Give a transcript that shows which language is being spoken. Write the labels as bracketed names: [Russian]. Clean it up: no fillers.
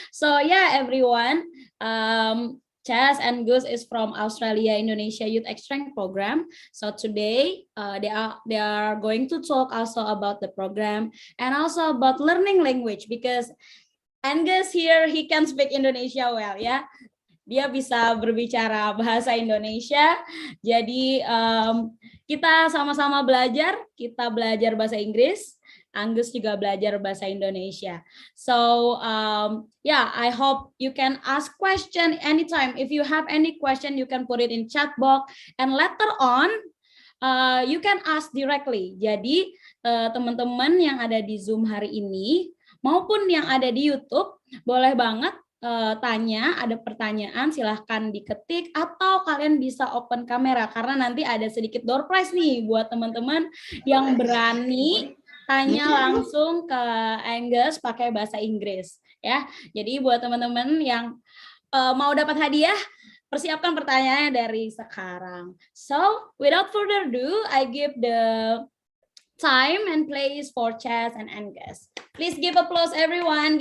[English] So yeah, everyone, Chas and Gus is from Australia Indonesia Youth Exchange Program. So today they are going to talk also about the program and also about learning language, because Angus here, he can speak Indonesia well, ya. [Indonesian] Dia bisa berbicara bahasa Indonesia. Jadi kita sama-sama belajar. Kita belajar bahasa Inggris. Angus juga belajar bahasa Indonesia. [English] So yeah, I hope you can ask question anytime. If you have any question, you can put it in chat box, and later on you can ask directly. [Indonesian] Jadi teman-teman yang ada di Zoom hari ini maupun yang ada di YouTube, boleh banget tanya, ada pertanyaan silahkan diketik, atau kalian bisa open kamera karena nanti ada sedikit door prize nih buat teman-teman yang berani tanya langsung ke Angus pakai bahasa Inggris ya. Jadi buat teman-teman yang mau dapat hadiah, persiapkan pertanyaannya dari sekarang. [English] So without further ado, I give the time and place for Chas and Angus. Please give applause, everyone.